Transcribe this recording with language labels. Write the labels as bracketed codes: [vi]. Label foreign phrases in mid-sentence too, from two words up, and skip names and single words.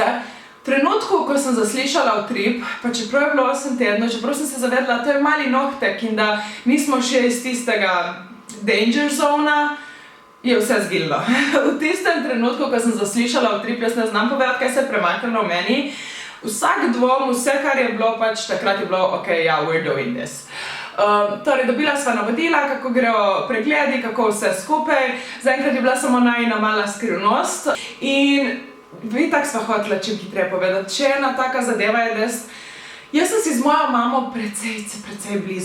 [sl] V trenutku, ko sem zaslišala utrip, pa čeprav je bilo 8 tednov, čeprav sem se zavedla, to je mali nohtek in da nismo še iz tistega [en] danger zona, [sl] je vse zgililo. V tistem trenutku, ko sem zaslišala utrip, jaz ne znam povedati, kaj se je premaknilo v meni. Vsak dvom, vse, kar je bilo, pač takrat je bilo, ok, ja, [en] we're doing this. [sl] Torej, dobila sva navodila, kako grejo pregledi, kako vse skupaj. Zaenkrat je bila samo najina mala skrivnost. In itak sva hotela čim hitreje povedati. Še ena taka zadeva je, da jaz sem si z mojo mamo precej blizu.